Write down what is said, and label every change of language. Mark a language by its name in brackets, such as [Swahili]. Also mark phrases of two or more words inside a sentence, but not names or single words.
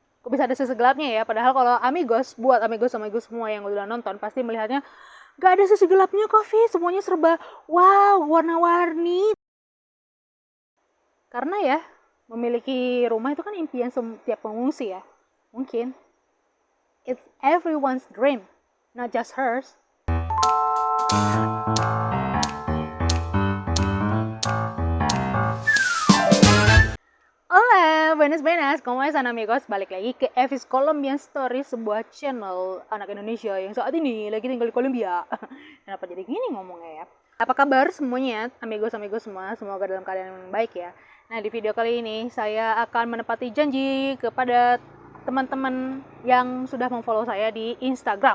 [Indonesian] Kok bisa ada sisi gelapnya ya? Padahal kalau Amigos, buat Amigos semua yang udah nonton pasti melihatnya gak ada sisi gelapnya kok, Vi. Semuanya serba wow, warna-warni. Karena ya, memiliki rumah itu kan impian setiap pengungsi ya. [English] Mungkin it's everyone's dream, not just hers. [Spanish] Hola, buenas, ¿cómo están amigos? [Indonesian] Balik lagi ke Evis Colombian Story, sebuah channel anak Indonesia yang saat ini lagi tinggal di Kolombia. Kenapa jadi gini ngomongnya ya? Apa kabar semuanya, amigos semua? Semoga dalam keadaan yang baik ya. Nah, di video kali ini saya akan menepati janji kepada teman-teman yang sudah memfollow saya di Instagram.